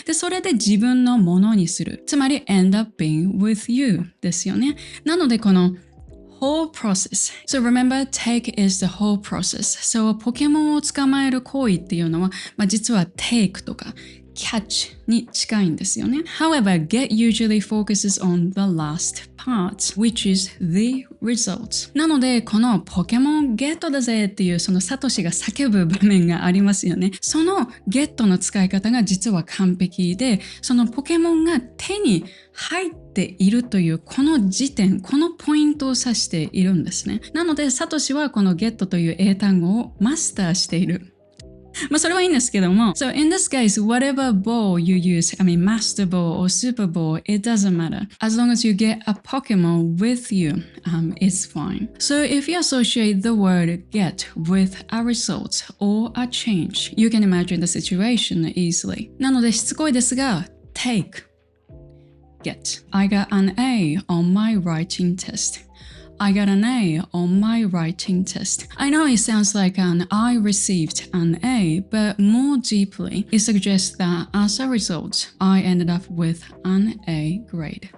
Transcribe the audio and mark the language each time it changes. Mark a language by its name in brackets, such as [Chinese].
[Japanese] で、それで自分のものにする。つまり [English] end up being with you [Japanese] ですよね。なのでこの [English] whole process. So remember, take is the whole process. [Japanese] So ポケモンを捕まえる行為っていうのは、実は take とかcatch に近いんですよね。 [English] However, get usually focuses on the last part, which is the result. [Japanese] なので、このポケモンゲットだぜっていうそのサトシが叫ぶ場面がありますよね。そのゲットの使い方が実は完璧で、そのポケモンが手に入っているというこの時点、このポイントを指しているんですね。なので、サトシはこのゲットという英単語をマスターしている。それはいいんですけども。 [English] So in this case, whatever ball you use, Master Ball or Super Ball, it doesn't matter. As long as you get a Pokemon with you, it's fine. So if you associate the word get with a result or a change, you can imagine the situation easily. [Japanese] なのでしつこいですが、take, get. [English] I got an A on my writing test.I got an A on my writing test. I know it sounds like I received an A, but more deeply, it suggests that as a result, I ended up with an A grade.